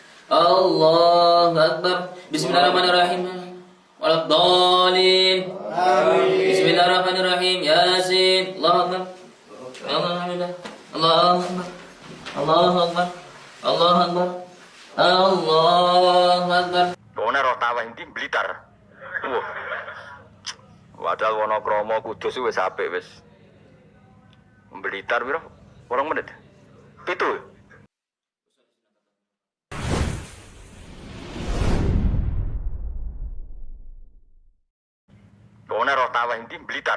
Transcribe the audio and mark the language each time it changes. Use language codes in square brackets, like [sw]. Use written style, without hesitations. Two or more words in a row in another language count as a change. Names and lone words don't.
[ar] الله أكبر. بسم الله الرحمن الرحيم. ولا الضالين. آمين. بسم الله الرحمن الرحيم. يس. الله أكبر. الحمد لله. الله أكبر. الله أكبر. الله أكبر. الله أكبر. [jv] Kono roh tawah ndi Blitar. Wah. Padahal Wonokromo Kudus wis apik wis. Blitar piro? 2 menit. 7. Kono roh tawah ndi Blitar.